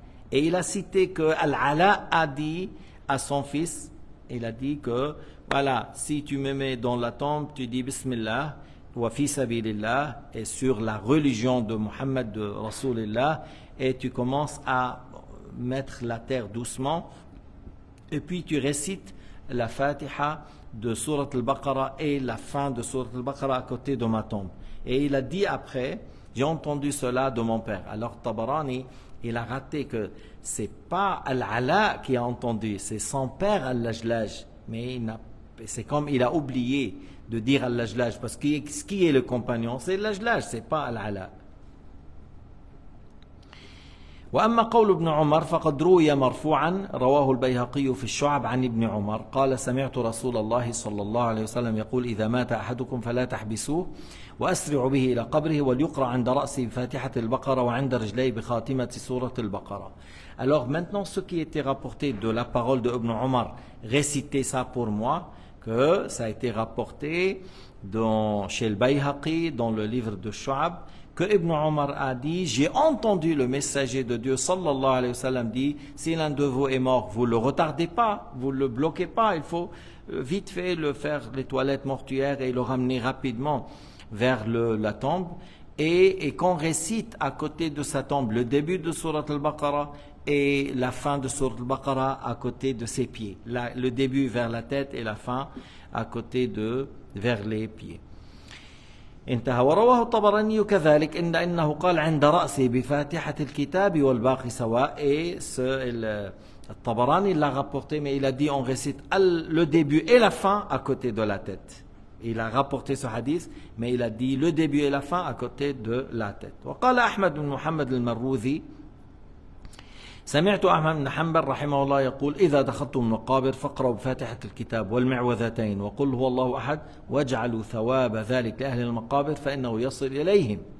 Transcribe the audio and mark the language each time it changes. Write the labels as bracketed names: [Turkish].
[French] Et il a cité que Al-Ala a dit à son fils, il a dit que, voilà, si tu me mets dans la tombe, tu dis [Arabic] Bismillah, wa fi sabilillah, [French] et sur la religion de Muhammad, de Rasulillah, et tu commences à mettre la terre doucement, et puis tu récites la Fatiha de Surat al-Baqarah et la fin de Surat al-Baqarah à côté de ma tombe. Et il a dit après, j'ai entendu cela de mon père. Alors Tabarani, il a raté que c'est pas Al-Ala qui a entendu, c'est son père Al-Lajlaj. Mais c'est comme il a oublié de dire Al-Lajlaj, parce que qui est le compagnon? C'est Al-Lajlaj, c'est pas Al-Ala. [Arabic] وأما قول ابن عمر فقد روي مرفوعا رواه البيهقي في الشعب عن ابن عمر قال سمعت رسول الله صلى الله عليه وسلم يقول إذا مات أحدكم فلا تحبسوه وأسرعوا به إلى قبره وليقرأ عند رأسه بفاتحة البقرة وعند رجليه بخاتمة سورة البقرة. [French] Alors maintenant ce qui était rapporté de la parole de Ibn Omar, récitez ça pour moi, que ça a été rapporté chez le Bayhaqi dans le livre de Shu'ab, que Ibn Omar a dit, j'ai entendu le messager de Dieu sallallahu alayhi wa sallam dire, si l'un de vous est mort, vous le retardez pas, vous le bloquez pas, il faut vite fait le faire les toilettes mortuaires et le ramener rapidement vers la tombe, et qu'on récite à côté de sa tombe le début de Surat al-Baqarah et la fin de Surat al-Baqarah à côté de ses pieds, le début vers la tête et la fin à côté vers les pieds. [Arabic] انتهى. ورواه الطبراني كذلك إنه قال عند رأسه بفاتحة الكتاب والباقي سواء. [French] Et الطبراني l'a rapporté, mais il a dit on récite le début et la fin à côté de la tête. Il a rapporté ce hadith, mais il a dit le début et la fin à côté de la tête. [Arabic] وقال أحمد بن محمد المروذي سمعت أحمد بن حنبل رحمه الله يقول إذا دخلتم المقابر فاقرأوا بفاتحة الكتاب والمعوذتين وقل هو الله أحد واجعلوا ثواب ذلك لأهل المقابر فإنه يصل إليهم.